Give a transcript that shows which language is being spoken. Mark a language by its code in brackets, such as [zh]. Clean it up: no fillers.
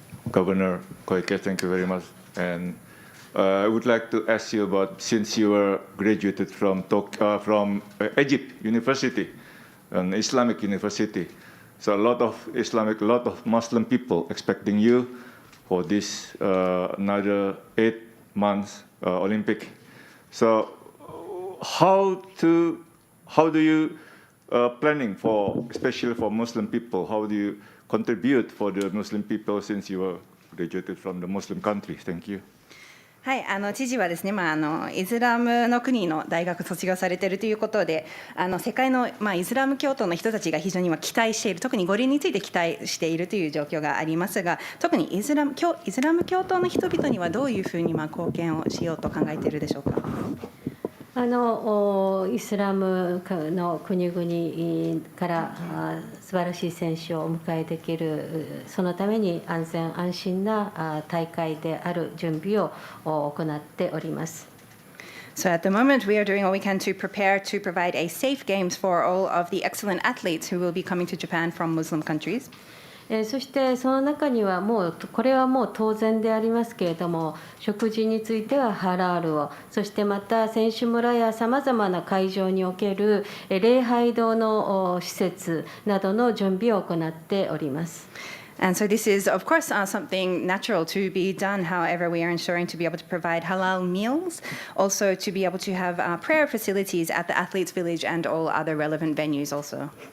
[en] Governor Koike, thank you very much. And I would like to ask you about, since you were graduated from Egypt University, an Islamic university, so a lot of Muslim people expecting you for this another 8 months Olympic. So how do you planning for, especially for Muslim people, how do you contribute for the Muslim people since you were graduated from the Muslim country? Thank you. [ja] はい、知事はですね、イスラムの国の大学卒業されているということで、世界の、イスラム教徒の人たちが非常に期待している、特に五輪について期待しているという状況がありますが、特にイスラム教徒の人々にはどういうふうに貢献をしようと考えているでしょうか。イスラムの国々から素晴らしい選手をお迎えできる、そのために安全安心な大会である準備を行っております。 [en] So at the moment, we are doing all we can to prepare to provide a safe games for all of the excellent athletes who will be coming to Japan from Muslim countries. [ja] そしてその中にはこれはもう当然でありますけれども、食事についてはハラールを、そしてまた選手村やさまざまな会場における礼拝堂の施設などの準備を行っております。 [en] And so this is, of course, something natural to be done. However, we are ensuring to be able to provide halal meals, also to be able to have prayer facilities at the athletes' village and all other relevant venues also.